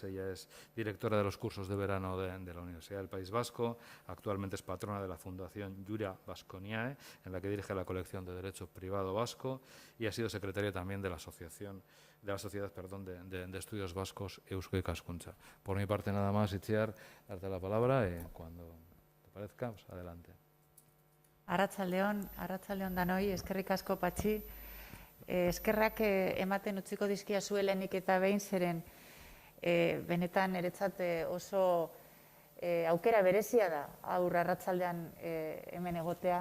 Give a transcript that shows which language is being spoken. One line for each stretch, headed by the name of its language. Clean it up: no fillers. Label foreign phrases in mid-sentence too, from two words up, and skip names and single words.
Spanish: Ella es directora de los cursos de verano de la Universidad del País Vasco, actualmente es patrona de la Fundación Jura Vasconiae, en la que dirige la colección de Derecho Privado Vasco, y ha sido secretaria también de la Sociedad de Estudios Vascos Eusko Ikaskuntza. Por mi parte nada más, Itziar, darte la palabra y cuando te parezca, pues adelante.
Basque: Arratsaldeon danoi, eskerrik asko Patxi. Eskerrak ematen utziko dizkiazu lehenik eta behin, zeren benetan niretzat oso aukera berezia da aur arratsaldean hemen egotea.